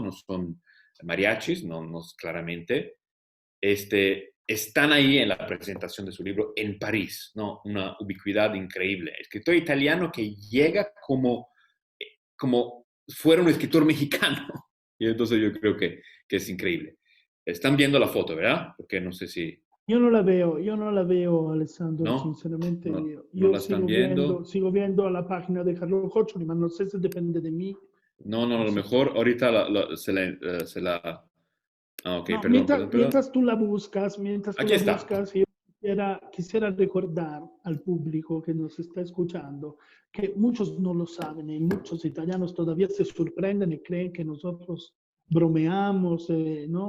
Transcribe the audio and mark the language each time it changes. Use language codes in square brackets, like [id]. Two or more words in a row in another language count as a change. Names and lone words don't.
[es] No son mariachis, no claramente, están ahí en la presentación de su libro en París, ¿no? Una ubicuidad increíble. Escritor italiano que llega como fuera un escritor mexicano. Y entonces yo creo que es increíble. Están viendo la foto, ¿verdad? Porque no sé si... [it] Io non [es] la veo, Alessandro, ¿No? sinceramente. No, no Io la están viendo. sigo viendo la página de [it] Carlo Coccioli, ma non so se dipende da me. [es] No, a No lo sé. mejor ahorita se la... Ah, ok, No, perdón. mientras tú Aquí la está. buscas, yo quisiera recordar al público que nos está escuchando que muchos no lo saben y muchos italianos todavía se sorprenden y creen que nosotros bromeamos, ¿no?